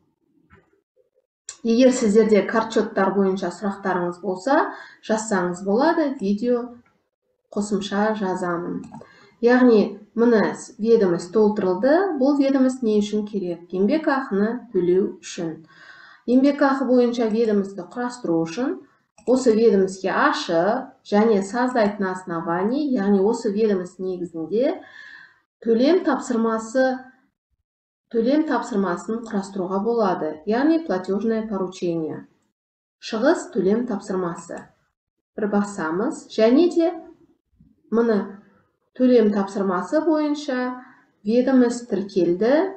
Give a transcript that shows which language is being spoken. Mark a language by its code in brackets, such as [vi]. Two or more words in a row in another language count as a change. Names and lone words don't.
[kk] Егер сіздерде картшоттар бойынша сұрақтарыңыз болса, жазсаңыз болады, видео қосымша жазамын. Яғни мына ведомость толтырылды. Бұл ведомость не үшін керек? Еңбек ақыны төлеу үшін. Еңбек ақы бойынша ведомості құрастыру үшін осы ведомостьке ашып және [ru] создать на основании, [kk] яғни осы ведомость негізінде төлем тапсырмасын құрастыруға болады, яғни [ru] платежное поручение. [kk] Шығыс төлем тапсырмасы. Бір басамыз, және де мұны төлем тапсырмасы бойынша ведомость тіркелді.